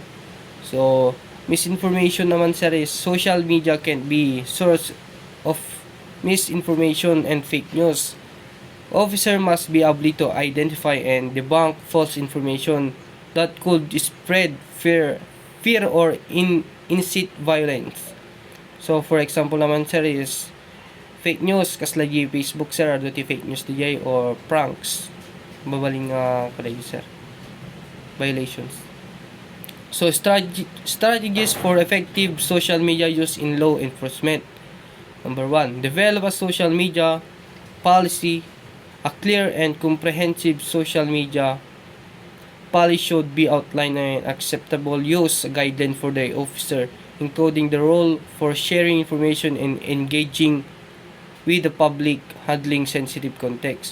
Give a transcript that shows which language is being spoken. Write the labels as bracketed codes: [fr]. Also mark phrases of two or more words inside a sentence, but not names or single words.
[en] So misinformation naman, sir, is social media can be source of misinformation and fake news. Officer must be able to identify and debunk false information that could spread fear or incite violence. So for example naman, sir, is fake news kaslagi Facebook, sir, [ilo] ado ti [en] fake news DJ or pranks [ilo] babaling kalay, [en] sir, violations. So strategies for effective social media use in law enforcement. Number 1, develop a social media policy. A clear and comprehensive social media policy should be outlined and acceptable use guideline for the officer, including the role for sharing information and engaging with the public, handling sensitive context.